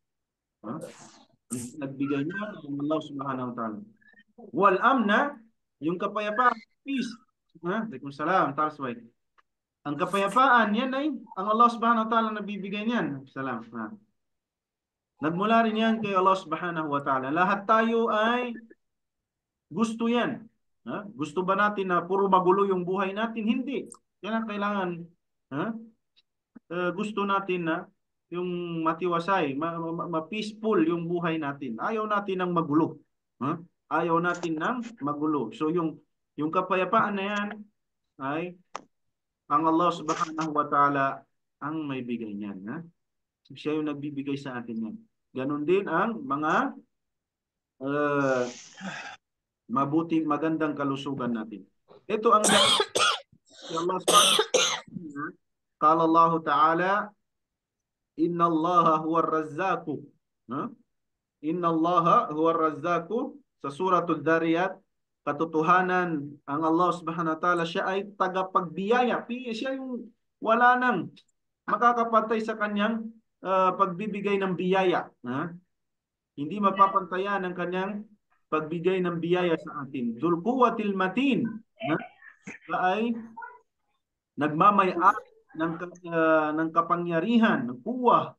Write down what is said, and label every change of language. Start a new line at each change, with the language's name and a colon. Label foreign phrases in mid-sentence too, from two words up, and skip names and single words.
Filipino: Nagbigay niya ang Allah
Arabic: سبحانه وتعالى. والأمن,
Filipino: yung kapayapaan, peace. Waalaikumsalam, Tarsway. Ang kapayapaan, yan ay ang Allah
Arabic: سبحانه وتعالى
Filipino: nabibigay niyan. Salam. Nagmula rin yan kay Allah
Arabic: سبحانه وتعالى.
Filipino: Lahat tayo ay gusto yan. Ha? Gusto ba natin na puro magulo yung buhay natin? Hindi. Yan ang kailangan. Ha? Gusto natin na yung matiwasay, ma-peaceful yung buhay natin. Ayaw natin ng magulo. Ha? Ayaw natin ng magulo. So yung kapayapaan na yan ay ang Allah
Arabic: سبحانه وتعالى
Filipino: ang may bigay niyan. Ha? Siya yung nagbibigay sa atin yan. Ganon din ang mga mabuting, magandang kalusugan natin. Ito ang Allah
Arabic: سبحانه وتعالى. قال الله تعالى إن الله هو الرزاق. إن الله هو الرزاق.
Filipino: Sa suratul Dhariyat, katotohanan ang Allah
Arabic: سبحانه وتعالى,
Filipino: siya ay tagapagbiyaya. Siya yung wala nang makakapantay sa kanyang pagbibigay ng biyaya. Hindi mapapantayan ang kanyang pagbigay ng biyaya sa atin.
Arabic: ذو القوة المتين.
Filipino: Siya ay nagmamay-ari ng kapangyarihan, ng kuwa.